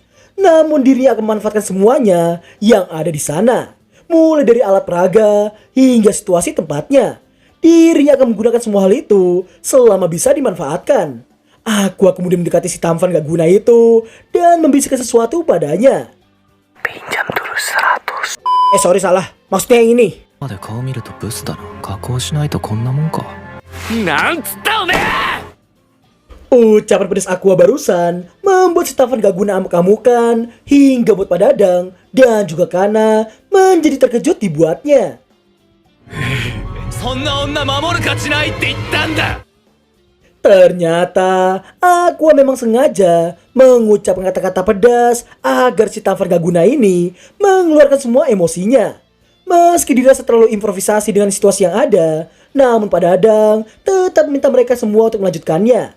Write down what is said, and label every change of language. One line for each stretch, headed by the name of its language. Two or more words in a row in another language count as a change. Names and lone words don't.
Indonesian: Namun dirinya akan memanfaatkan semuanya yang ada di sana, mulai dari alat peraga hingga situasi tempatnya. Dirinya akan menggunakan semua hal itu selama bisa dimanfaatkan. Aqua kemudian mendekati si tampan gak guna itu dan membisikkan sesuatu padanya. Pinjam dulu 100。 Sorry salah, maksudnya yang ini.
Japanese: まで顔見るとブスだな。加工しないとこんなもんか。なんつったおめえ！
Indonesian: Ucapan pedas Aqua barusan membuat si Tavan gak guna amuk-amukan hingga buat Pak Dadang dan juga Kana menjadi terkejut dibuatnya.
Japanese: そんな女守る価値ないって言ったんだ。
Indonesian: Ternyata Aqua memang sengaja mengucapkan kata-kata pedas agar si Tavan gak guna ini mengeluarkan semua emosinya. Meski dirasa terlalu improvisasi dengan situasi yang ada, namun Pak Dadang tetap minta mereka semua untuk melanjutkannya.